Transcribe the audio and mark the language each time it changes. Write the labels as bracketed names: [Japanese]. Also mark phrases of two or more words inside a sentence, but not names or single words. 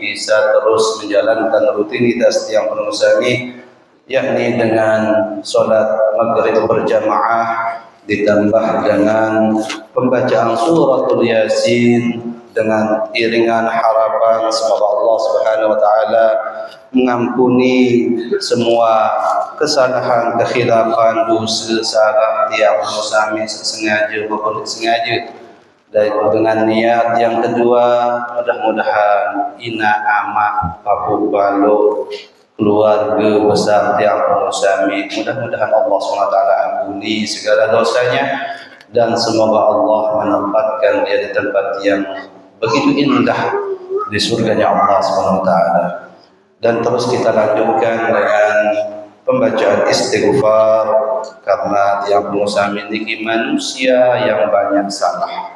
[Indonesian] bisa terus menjalankan rutinitas yang penunggu sami, yakni dengan sholat maghrib berjamaah ditambah dengan pembacaan suratul Yasin dengan iringan harapan semoga Allah [Arabic] Subhanahu wa taala [Indonesian] mengampuni semua kesalahan, kekhilafan, dosa, salah tiap musami sengaja maupun sengaja. Dan dengan niat yang kedua, mudah-mudahan [Sasak] ina amak papu balo [Indonesian] keluarga besar [Sasak] tiang musami, [Indonesian] mudah-mudahan Allah SWT ampuni segala dosanya dan semoga Allah menempatkan dia di tempat yang begitu indah di surganya Allah SWT. Dan terus kita lanjutkan dengan pembacaan istighfar karena [Sasak] tiang musami [Indonesian] ini manusia yang banyak salah.